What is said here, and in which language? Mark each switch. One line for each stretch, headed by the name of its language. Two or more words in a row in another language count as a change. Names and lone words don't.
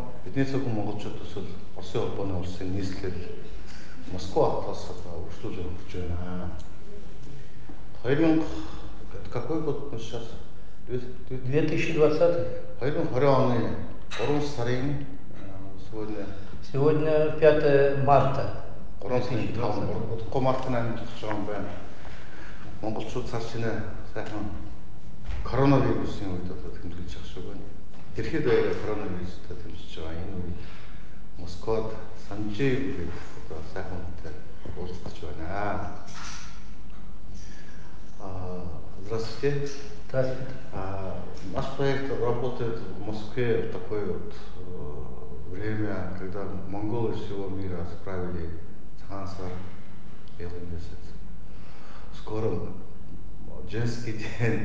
Mongolian: Бидний цагаан монголчууд төсөл Оросын улбаны улсын нийслэл Москва хотоос үргэлжлүүлэн өгч байна.
Russian: 2000 какой год мы сейчас? 2020.
Mongolian: 2020 оны 3 сарын
Russian: Сегодня 5 марта.
Mongolian: 3 сарын 5 март-ны амьдлах юм байна. Монголчууд цааш шинэ сайхан коронавирусын үед тэмдэглэж явах шиг байна. Тэрхэд коронавирустай тэмцэж байгаа энэ үед Москвад Санжей гэдэг сайхан хүнтэй уулзаж байна.
Russian: Здравствуйте. Здравствуйте. Наш проект работает в Москве в такое вот время, когда монголы всего мира справили Цхансар, белый месяц. Скоро женский день.